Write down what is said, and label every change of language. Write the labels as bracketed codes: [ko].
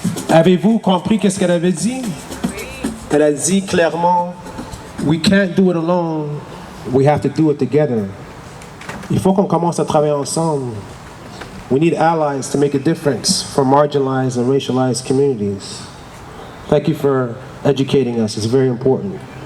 [fr] Avez-vous compris qu'est-ce qu'elle avait dit? Elle a dit clairement, [en] we can't do it alone, we have to do it together. [fr] Il faut qu'on commence à travailler ensemble. [en] We need allies to make a difference for marginalized and racialized communities. Thank you for educating us, it's very important.